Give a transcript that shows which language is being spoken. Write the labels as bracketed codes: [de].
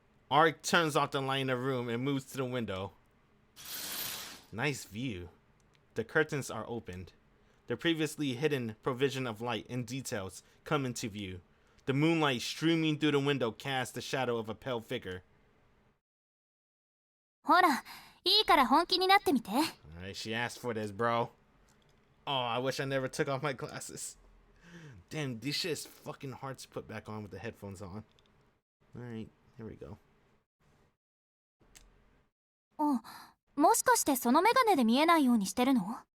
[en] Arc turns off the light in the room and moves to the window. Nice view. The curtains are opened. The previously hidden provision of light and details come into view. The moonlight streaming through the window casts the shadow of a pale figure. [ja] ほら、いいから本気になってみて。 [en] Alright, she asked for this, bro. Oh, I wish I never took off my glasses. Damn, this shit is fucking hard to put back on with the headphones on. Alright, here we go. [ja] あ、もしかしてそのメガネで見えないようにしてるの？